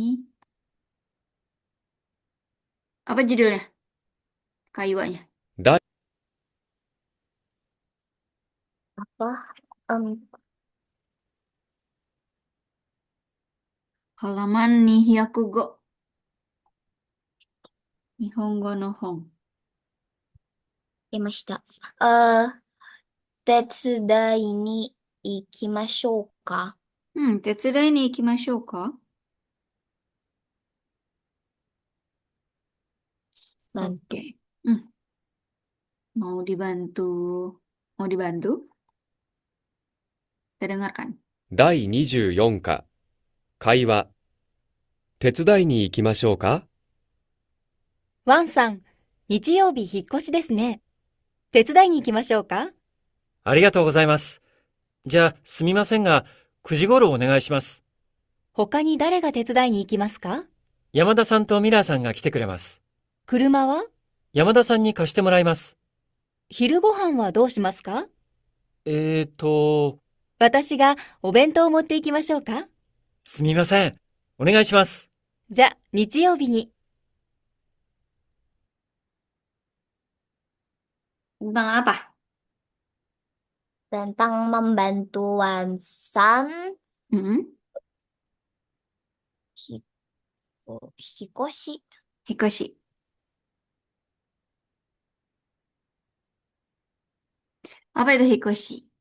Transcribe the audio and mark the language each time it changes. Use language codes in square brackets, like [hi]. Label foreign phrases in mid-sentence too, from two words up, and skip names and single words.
[id] Apa judulnya? Kayuanya. Da- Apa? Em, Halaman Nihyakugo. [ja] 日本語の本. 出ました。手伝いに行きましょうか。手伝いに行きましょうか？ [id] Bantu. Oke. Mau dibantu. Mau dibantu? Kita dengarkan. [ja] 第24課、会話。手伝いに行きましょうか？ワンさん、日曜日引っ越しですね。手伝いに行きましょうか？ありがとうございます。じゃあ、すみませんが、9時頃お願いします。他に誰が手伝いに行きますか？山田さんとミラーさんが来てくれます。車は？山田さんに貸してもらいます。昼ご飯はどうしますか？えーと、私がお弁当を持って行きましょうか？すみません。お願いします。じゃ、日曜日に。 [id] Tentang apa? Tentang membantu Wansan Hmm? Hikoshi. Hikoshi. Apa itu Hikoshi?